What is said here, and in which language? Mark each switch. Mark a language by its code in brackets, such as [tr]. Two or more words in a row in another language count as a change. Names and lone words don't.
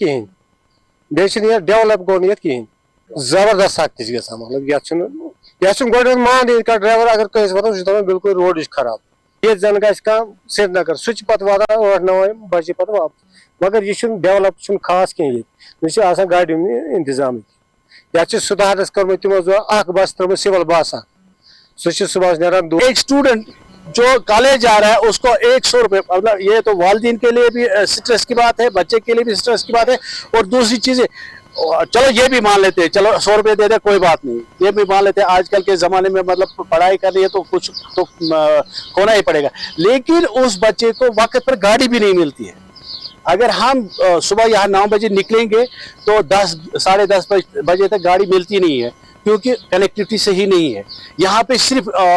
[ks] کِہیٖنۍ بیٚیہِ چھِنہٕ یتھ ڈیولپ گوٚو نہٕ یتھ کِہیٖنۍ زبردست سختی چھِ گژھان مطلب یتھ چھُنہٕ گۄڈٕنیتھ ماننٕے ییٚتہِ کانٛہہ ڈرایور اگر کٲنٛسہِ واتان سُہ چھُ دپان بالکل روڈٕے چھُ خراب ییٚتہِ زن گژھِ کانٛہہ سرینگر سُہ چھُ پتہٕ واتان 8-9 بجے پتہٕ واپس مگر یہِ چھُنہٕ ڈیولپ چھُنہٕ خاص کینٛہہ ییٚتہِ نہ چھِ آسان گاڑِ ہُنٛد انتظامٕے یتھ چھِ سُدھارس کٔرمٕژ تِمو اکھ بس ترٲومٕژ سِول باسا سُہ چھُ صبحس نیران [ur] ایک اسٹوڈنٹ جو کالج جا رہا ہے اس کو 100 روپے مطلب یہ تو والدین کے لیے بھی اسٹریس کی بات ہے بچے کے لیے بھی اسٹریس کی بات ہے اور دوسری چیزیں چلو یہ بھی مان لیتے ہیں چلو 100 روپے دے دے کوئی بات نہیں یہ بھی مان لیتے ہیں آج کل کے زمانے میں مطلب پڑھائی کرنی ہے تو کچھ تو ہونا ہی پڑے گا لیکن اس بچے کو وقت پر گاڑی بھی نہیں ملتی ہے اگر ہم صبح یہاں 9 بجے نکلیں گے تو 10-10:30 بجے تک گاڑی ملتی نہیں ہے کیونکہ کنیکٹیوٹی صحیح نہیں ہے یہاں پہ صرف